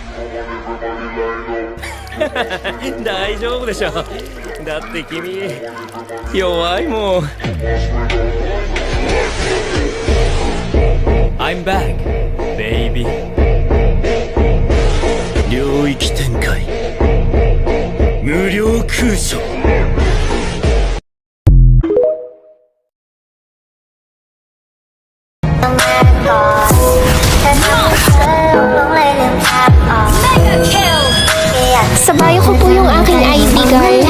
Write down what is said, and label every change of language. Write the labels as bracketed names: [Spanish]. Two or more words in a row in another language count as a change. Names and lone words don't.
[Japanese] 大丈夫でしょ。だって君弱いもん。 [English] I'm back, baby. [Japanese] 領域展開無料空所。 [Filipino] Sabayo ko po yung aking ID, guys.